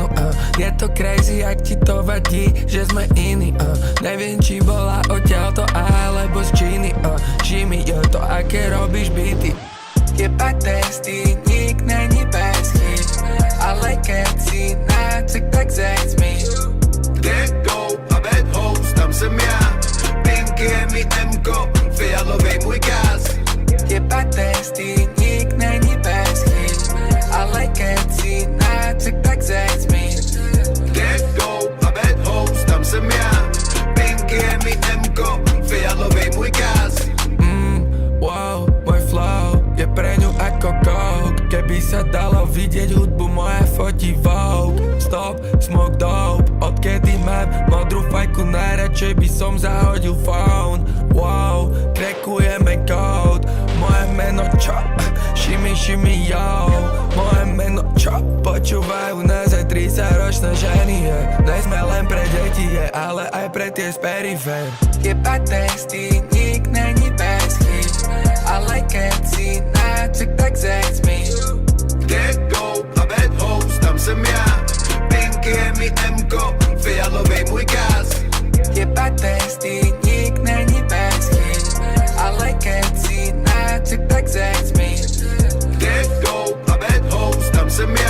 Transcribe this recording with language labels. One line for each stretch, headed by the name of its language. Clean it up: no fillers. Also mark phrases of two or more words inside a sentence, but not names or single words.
Slovak: Je to crazy, ak ti to vadí, že sme iní. Neviem, či bola odtiaľto alebo z Číny. Jimmy, jo, to aké robíš beaty. Jeba testy,
Czech: nik není bez chyb,
Slovak: ale keď si nácek, tak zeď mi.
English: Kde dope a bad hoes,
Czech: tam jsem já. Pinky je mi M-ko, fialovej můj gas.
Slovak: Jeba testy,
Czech: nik není bez chyb,
Slovak: ale keď si nácek, tak zeď mi.
Czech: Kde dope a
English: bad hoes,
Czech: tam jsem já. Pinky je mi M-ko, fialovej můj gas.
Slovak: Wow, môj flow je pre ňu ako coke. Keby sa dalo vidieť hudbu, moje fotí Vogue.
English: Stop, smoke dope,
Slovak: odkedy mám modrú fajku, najradšej by som zahodil phone. Wow, krekujeme code, moje meno čo?
English: Shimmy, shimmy, yo.
Slovak: Moje meno čo? Počúvajú nás aj 30-ročné ženy, yeah. Ne sme len pre deti, yeah, ale aj pre tie z perifér. Jeba testy,
Czech: nik není bez chyb,
Slovak: ale keď si nácek, tak zeď mi.
English: Kde dope a bad hoes,
Czech: tam jsem já. Pinky je mi M-ko, fialovej můj gas.
Slovak: Jeba testy,
Czech: nik není bez chyb,
Slovak: ale keď si nácek, tak zeď mi.
Czech: Kde dope a
English: bad hoes,
Czech: tam jsem já.